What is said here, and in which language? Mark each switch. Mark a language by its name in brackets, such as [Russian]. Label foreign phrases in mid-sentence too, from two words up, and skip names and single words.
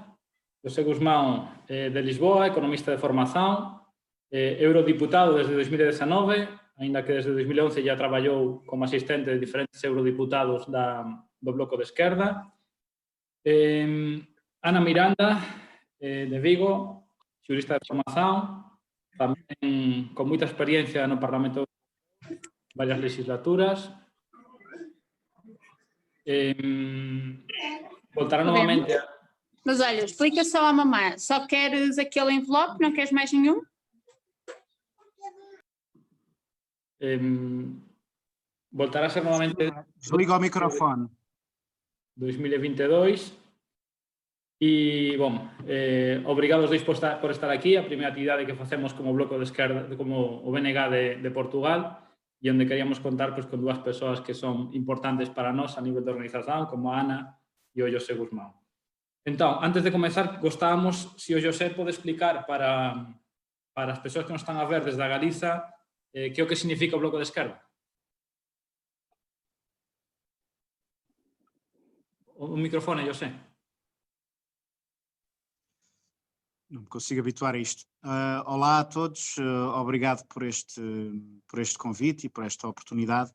[Galician] José Guzmán de Lisboa, economista de formación, eurodiputado desde 2019, aínda que desde 2011 ya traballou como asistente de diferentes eurodiputados do Bloco de Esquerda. Ana Miranda, de Vigo, xurista de formación, tamén con moita experiencia no Parlamento, varias legislaturas. Voltará novamente. [Portuguese] Mas olha, explica só à mamãe, só queres aquele envelope, não queres mais nenhum? Voltará a ser novamente. Desliga o microfone. 2022. [Galician] E, bom, obrigado aos dois por estar aquí. A primeira actividade que facemos como Bloco de Esquerda, como o BNG de Portugal, e onde queríamos contar pues, con dúas persoas que son importantes para nós a nivel de organización, como a Ana e o José Guzmán. Entón, antes de comezar, gostábamos se o José pode explicar para as persoas que nos están a ver desde a Galiza que é o que significa o Bloco de Esquerda. O microfone, José. [Portuguese] Não me consigo habituar a isto. Olá a todos, obrigado por este convite e por esta oportunidade.